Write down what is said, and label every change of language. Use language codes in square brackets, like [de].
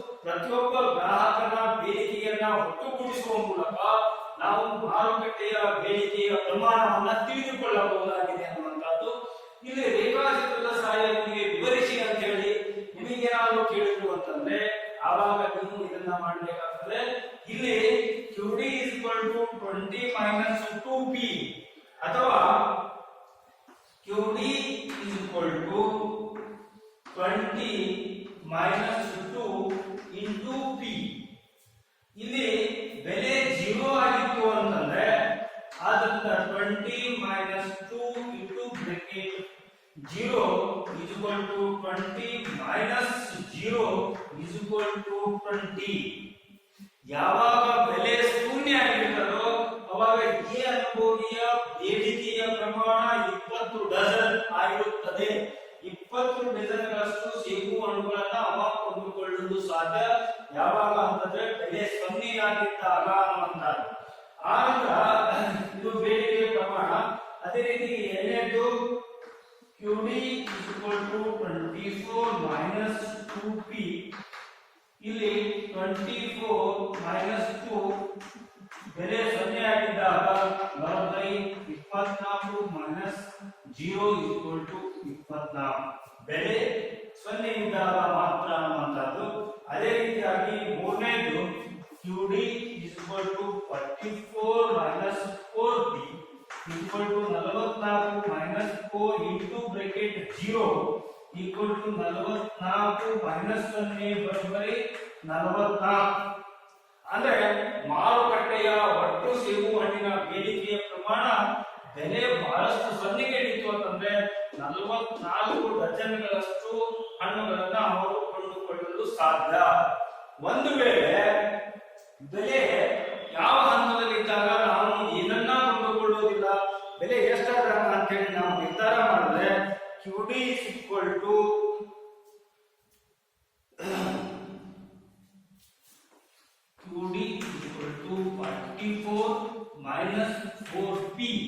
[kn] ಪ್ರತಿಯೊಬ್ಬ ಗ್ರಾಹಕನ ಬೇಡಿಕೆಯನ್ನ ಒಟ್ಟುಗೂಡಿಸುವ ಮೂಲಕ ನಾವು ಮಾರುಕಟ್ಟೆಯ ಬೇಡಿಕೆಯ ಪ್ರಮಾಣವನ್ನ ತಿಳಿದುಕೊಳ್ಳಬಹುದಾಗಿದೆ ಅನ್ನುವಂಥದ್ದು. ಇಲ್ಲಿ ರೇಖಾಚಿತ್ರದ ಸಹಾಯದೊಂದಿಗೆ ವಿವರಿಸಿ ಅಂತ ಹೇಳಿ ನಿಮಗೇನಾದ್ರು ಕೇಳಿದ್ರು ಅಂತಂದ್ರೆ ಆವಾಗ ನೀವು ಇದನ್ನ ಮಾಡಬೇಕಾಗ್ತದೆ. [en] ಇಲ್ಲಿ QD is equal to 20 minus 2P, ಅಥವಾ QD is equal to 20 minus 2 into P. [kn] ಇಲ್ಲಿ ಬೆಲೆ 0 ಆಗಿತ್ತು ಅಂತಂದ್ರೆ ಆದ್ದರಿಂದ [en] 20 minus 2 into bracket 0 is equal to 20 minus 0 is equal to 20. [kn] ಯಾವಾಗ ಬೆಲೆ ಶೂನ್ಯ ಆಗಿರುತ್ತದೋ ಅವಾಗ ಈ ಅನುಭೋಗಿಯ ಬೇಡಿಕೆಯ ಪ್ರಮಾಣ 20 ಡಜನ್ ಆಗಿರುತ್ತದೆ. 20 ಡಜನ್ಗಳಷ್ಟು ಸೇಬು ಹಣ್ಣುಗಳನ್ನ ಅವ ಕೊಂಡುಕೊಳ್ಳಲು ಸಾಧ್ಯ. ಯಾವಾಗ ಅಂತಂದ್ರೆ ಬೆಲೆ 0 ಆಗಿದ್ದಾಗ ಅನ್ನುವಂಥದ್ದು. ಆನಂತರ ಇದು ಬೇಡಿಕೆಯ ಪ್ರಮಾಣ. ಅದೇ ರೀತಿ ಎರಡನೇದು [en] QD is equal to 24 minus 2P. ಇಲ್ಲಿ 24 minus 2 [kn] ಬೆಲೆ 0 ಆಗಿದ್ದಾಗ [en] 24 minus 0 is equal to 24. [kn] ಬೆಲೆ 0 ಇದ್ದಾಗ ಮಾತ್ರ ಅನ್ನುವಂಥದ್ದು. ಅದೇ ರೀತಿಯಾಗಿ ಮೂರನೇದು [en] QD is equal to 44 minus 4P equal to 44 minus 4 into bracket 0 equal to 44 minus 0 ಬರೋಬ್ಬರಿ 44. [kn] ಅಂದ್ರೆ ಮಾರುಕಟ್ಟೆಯ ಒಟ್ಟು ಸೇಬು ಹಣ್ಣಿನ ಬೇಡಿಕೆಯ ಪ್ರಮಾಣ ಬೆಲೆ ಬಹಳಷ್ಟು 0ಗೆ ಇಳಿತು ಅಂತಂದ್ರೆ 44 ಡಜನ್ಗಳಷ್ಟು ಹಣ್ಣುಗಳನ್ನ ಅವರು ಕೊಂಡುಕೊಳ್ಳಲು ಸಾಧ್ಯ. ಒಂದು ವೇಳೆ ಬೆಲೆ ಯಾವ ಹಂತದಲ್ಲಿದ್ದಾಗ ನಾವು ಏನನ್ನ ಕೊಂಡುಕೊಳ್ಳುವುದಿಲ್ಲ, ಬೆಲೆ ಎಷ್ಟಾದಾಗ ಅಂತ ಹೇಳಿ ನಾವು ನಿರ್ಧಾರ ಮಾಡಿದ್ರೆ [en] QD is equal to QD is equal to 44 minus 4P.